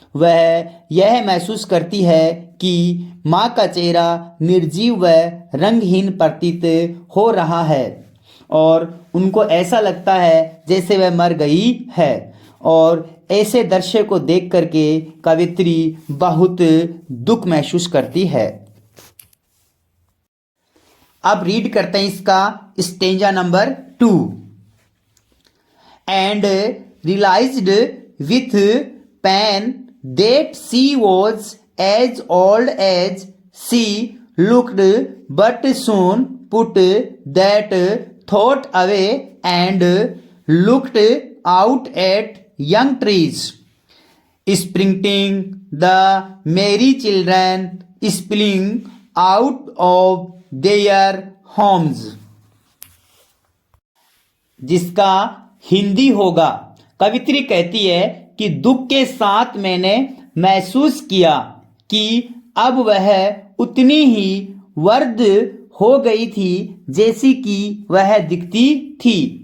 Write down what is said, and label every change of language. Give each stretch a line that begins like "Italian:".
Hindi: वह यह महसूस करती है कि माँ का चेहरा निर्जीव व रंगहीन प्रतीत हो रहा है और उनको ऐसा लगता है जैसे वह मर गई है। और ऐसे दृश्य को देख करके कवित्री बहुत दुख महसूस करती है। अब रीड करते हैं इसका stanza number 2।
English: And realized with pain that she was as old as she looked, but soon put that thought away and looked out at young trees, springing the merry children spilling out of their homes।
Hindi: जिसका हिंदी होगा, कवित्री कहती है कि दुख के साथ मैंने महसूस किया कि अब वह उतनी ही वृद्ध हो गई थी जैसी कि वह दिखती थी।